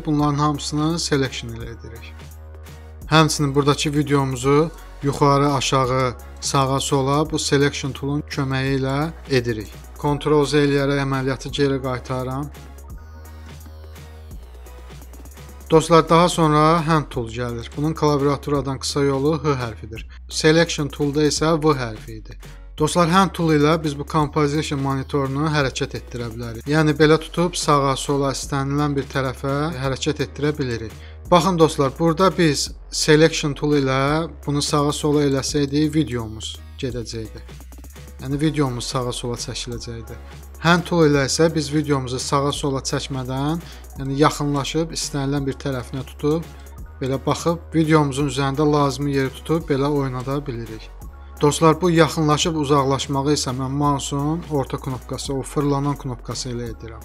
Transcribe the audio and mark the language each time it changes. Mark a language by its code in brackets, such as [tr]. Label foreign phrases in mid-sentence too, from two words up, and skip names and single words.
[az] Bunların hamısını selection ilə edirik. Həmçinin buradakı videomuzu yuxarı, aşağı, sağa, sola bu [en] selection tool'un [az] köməyi ilə edirik. Ctrl-Z eləyərək əməliyyatı geri qaytarıram. Dostlar, daha sonra [en] hand tool [az] gəlir. Bunun klaviaturadan qısa yolu H hərfidir. [en] Selection tool'da [az] isə V hərfi idi. Dostlar, [en] hand tool [az] ilə biz bu composition monitorunu hərəkət etdirə bilərik. Yəni belə tutub sağa, sola, istənilən bir tərəfə hərəkət etdirə bilirik. Baxın dostlar, burada biz [en] selection tool [az] ilə bunu sağa, sola eləsəydik videomuz gedəcəkdi. Yəni videomuz sağa, sola çəkiləcəkdi. [en] Hand tool [az] ilə isə biz videomuzu sağa, sola çəkmədən, yəni yaxınlaşıb istənilən bir tərəfinə tutub belə baxıb videomuzun üzərində lazımi yeri tutub belə oynada bilirik. Dostlar, bu yaxınlaşıb uzaqlaşmağı isə mən mouse'un orta knopkası, o fırlanan knopkası ilə edirəm.